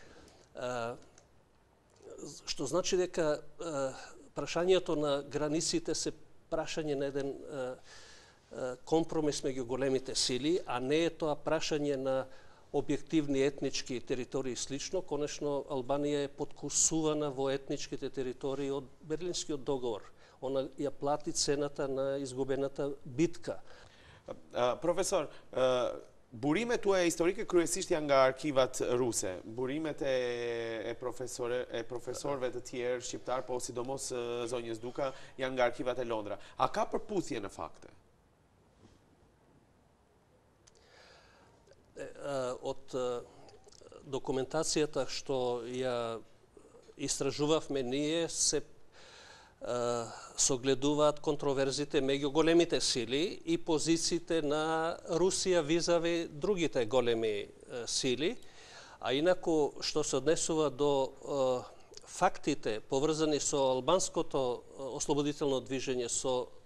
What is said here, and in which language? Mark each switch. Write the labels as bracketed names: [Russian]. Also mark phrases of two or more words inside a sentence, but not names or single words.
[Macedonian] што значи дека прашањето на границите се прашање на еден компромис меѓу големите сили, а не е тоа прашање на објективни етнички територии слично. Конечно, Албанија е подкусувана во етничките територии од Берлинскиот договор. Она ја плати цената на изгубената битка. [Albanian] Profesor, burimet e historike kryesisht janë nga arkivat ruse. Burimet e profesorëve të tjerë shqiptar, po sidomos zonjës Duka, janë nga arkivat e Londra. A ka përputhje në fakte? [Macedonian] Од документацијата што ја истражувавме ние се согледуваат контроверзите меѓу големите сили и позициите на Русија визави другите големи сили, а инаку што се однесува до фактите поврзани со албанското ослободително движење, со